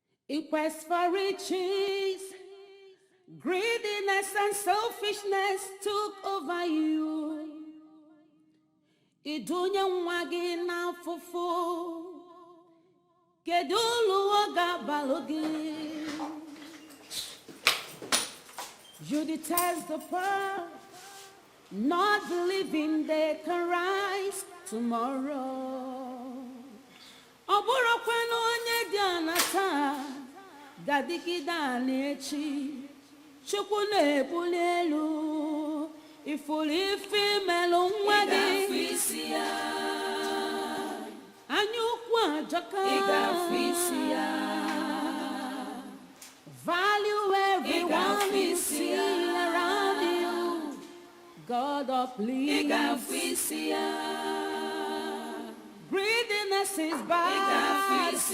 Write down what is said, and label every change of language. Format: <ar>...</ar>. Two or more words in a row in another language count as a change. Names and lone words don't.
<en>In quest for riches, greediness and selfishness took over you.</en> <ig>Idunya nwa gị n'afụfụ, kedu ulu ọ ga-abalụ gị?</ig> <en>You detest the poor, not believing they can rise tomorrow.</en> <ig>Ọ bụrụkwanụ onye dị ana taa, ga-adịgide ana echi. Chukwu na-ebuli elu, ifuru ife imelụ nwa gị. Anya ukwu ajọka.</ig> <en>Value everyone you see around you. God of please. Greediness is bad.</en>